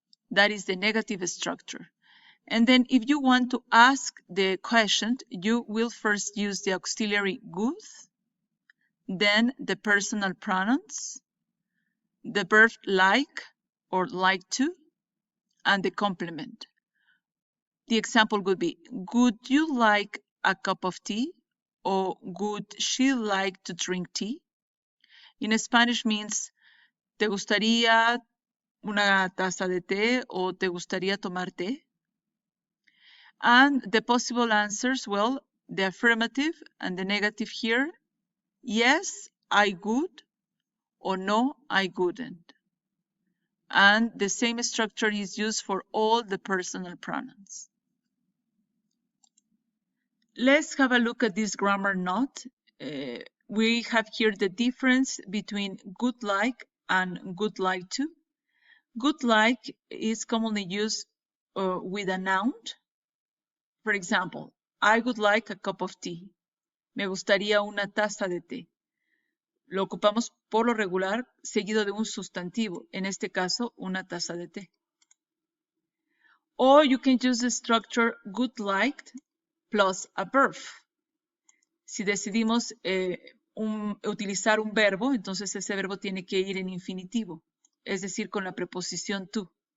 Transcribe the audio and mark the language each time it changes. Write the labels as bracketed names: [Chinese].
[English] That is the negative structure. And then if you want to ask the question, you will first use the auxiliary would, then the personal pronouns, the verb like or like to, and the complement. The example would be, would you like a cup of tea? Or would she like to drink tea? In Spanish means, [Spanish] ¿te gustaría una taza de té o te gustaría tomar té? [English] And the possible answers, well, the affirmative and the negative here, yes, I would, or no, I wouldn't. And the same structure is used for all the personal pronouns. Let's have a look at this grammar note. We have here the difference between good like and good like to. Good like is commonly used with a noun. For example, I would like a cup of tea. [Spanish] Me gustaría una taza de té. Lo ocupamos por lo regular seguido de un sustantivo, en este caso, una taza de té. [English] Or you can use the structure would like plus a verb. [Spanish] Si decidimos utilizar un verbo, entonces ese verbo tiene que ir en infinitivo, es decir, con la preposición to.